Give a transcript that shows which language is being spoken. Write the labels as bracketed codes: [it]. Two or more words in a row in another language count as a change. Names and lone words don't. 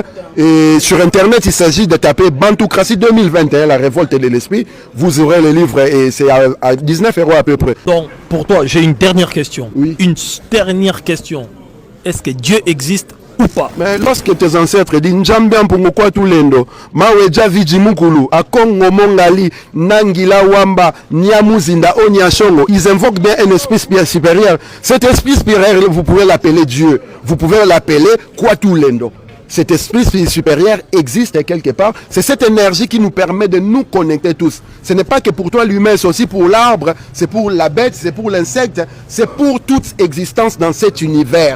[fr] Et sur Internet, il s'agit de taper Bantoocratie 2021, la révolte de l'esprit. Vous aurez le livre et c'est à 19 € à peu près. Donc, pour toi, j'ai une dernière question. Oui. Une dernière question. Est-ce que Dieu existe ou pas? Mais lorsque tes ancêtres disent Njambian Pungokwa Tulendo, Maweja Vijimukulu, Akongo Mongali, Nangila Wamba, Nyamuzinda, Onyashongo, ils invoquent bien un esprit supérieur. Cet esprit supérieur, vous pouvez l'appeler Dieu, vous pouvez l'appeler Kwatulendo. Cet esprit supérieur existe quelque part. C'est cette énergie qui nous permet de nous connecter tous. Ce n'est pas que pour toi l'humain, c'est aussi pour l'arbre, c'est pour la bête, c'est pour l'insecte, c'est pour toute existence dans cet univers.